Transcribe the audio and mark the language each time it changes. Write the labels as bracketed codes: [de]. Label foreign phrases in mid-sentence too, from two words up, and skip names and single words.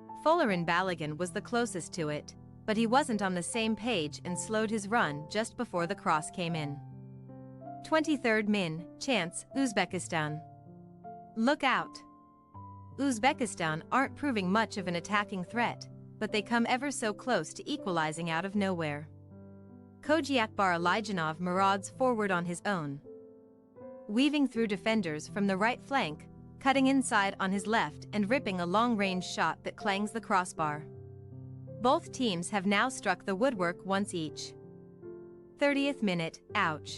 [en] Folarin Balogun was the closest to it, but he wasn't on the same page and slowed his run just before the cross came in. 23rd min, chance, Uzbekistan. Look out! Uzbekistan aren't proving much of an attacking threat, but they come ever so close to equalizing out of nowhere. Kojiakbar Alijanov marauds forward on his own, weaving through defenders from the right flank, cutting inside on his left and ripping a long-range shot that clangs the crossbar. Both teams have now struck the woodwork once each. 30th minute, ouch.